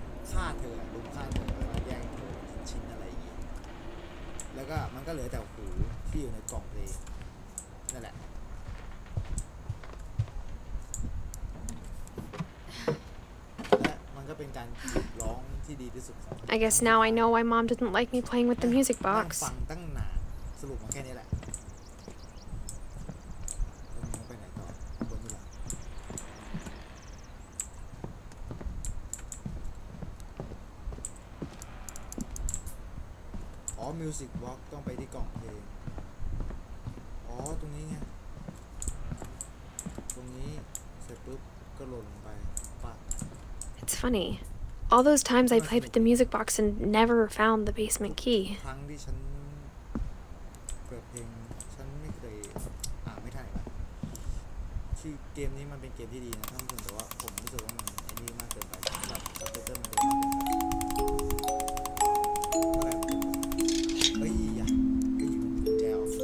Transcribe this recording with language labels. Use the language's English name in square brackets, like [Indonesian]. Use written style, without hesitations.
[Thai] ฆ่าเธอแล้วก็แย่งเธอชิ้นอะไรอย่างงี้แล้วก็มันก็เหลือแต่หูที่อยู่ในกล่องเพลงนั่นแหละและมันก็เป็นการร้องที่ดีที่สุด [English] I guess now I know why Mom didn't like me playing with the music box. [Thai] ฟังตั้งนานสรุปมาแค่นี้แหละไปไหนต่อบนนี่แหละอ๋อ Music Box ต้องไปที่กล่องเพลงอ๋อตรงนี้ไงตรงนี้เสร็จปุ๊บก็หล่นลงไปปัด [English] It's funny. All those times I played with the music box and never found the basement key. [Thai] ครั้งที่ฉันเปิดเพลงฉันไม่เคยไม่ทันอีกแล้วที่เกมนี้มันเป็นเกมที่ดีนะท่านผู้ชมแต่ว่าผมรู้สึกว่ามันไอ้นี่มากเกินไปสำหรับสเปเตอร์มันเร็วมากเกินไปเฮ้ยอย่าเฮ้ยมันแจว